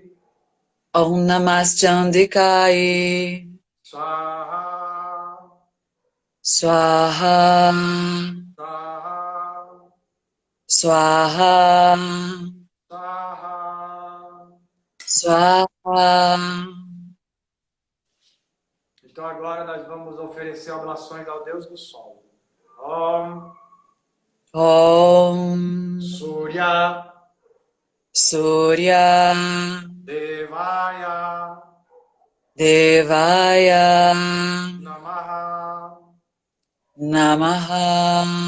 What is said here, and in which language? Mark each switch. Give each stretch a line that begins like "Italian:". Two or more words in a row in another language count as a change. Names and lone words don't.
Sanskrit: ॐ नमः चण्डिकायै. Swaha. Swaha. Swaha. Swaha, Swaha. Swaha.
Portuguese: Então agora nós vamos oferecer oblações ao Deus do Sol.
Sanskrit: Om Om Surya Surya Devaya Devaya Namaha Namaha